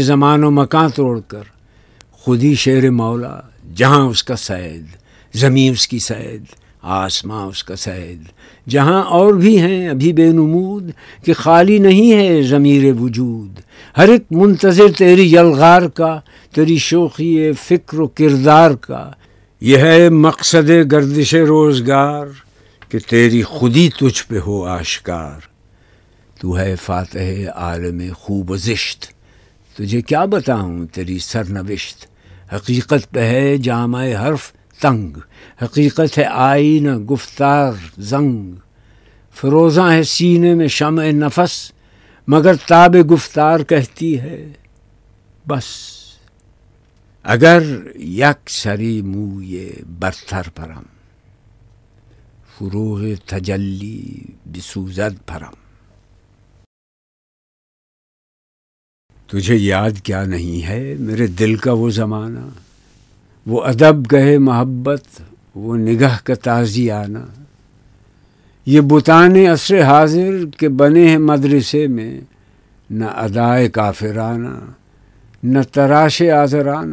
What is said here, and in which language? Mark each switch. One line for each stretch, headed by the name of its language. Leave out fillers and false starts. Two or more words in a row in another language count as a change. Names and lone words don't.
Urdu: زمان و مکاں توڑ کر، خودی شیر مولا جہاں اس کا سید، زمین اس کی سید آسماں اس کا سید، جہاں اور بھی ہیں ابھی بے نمود کہ خالی نہیں ہے ضمیر وجود، ہر ایک منتظر تیری یلغار کا، تیری شوخی فکر و کردار کا، یہ ہے مقصد گردش روزگار کہ تیری خودی تجھ پہ ہو آشکار. تو ہے فاتح عالم خوب و زشت، تجھے کیا بتاؤں تیری سرنوشت. حقیقت پہ ہے جامع حرف تنگ، حقیقت ہے آئینہ گفتار زنگ. فروزاں ہے سینے میں شمع نفس، مگر تاب گفتار کہتی ہے بس.
Persian: اگر یک سری موی برتر پرم، فروغ تجلی بسوزد پرم.
Urdu: تجھے یاد کیا نہیں ہے میرے دل کا وہ زمانہ، وہ ادب گہے محبت، وہ نگاہ کا تازی آنا. یہ بتان عصر حاضر کے بنے ہیں مدرسے میں، نہ ادائے کافرانہ نہ تراش آزرانہ.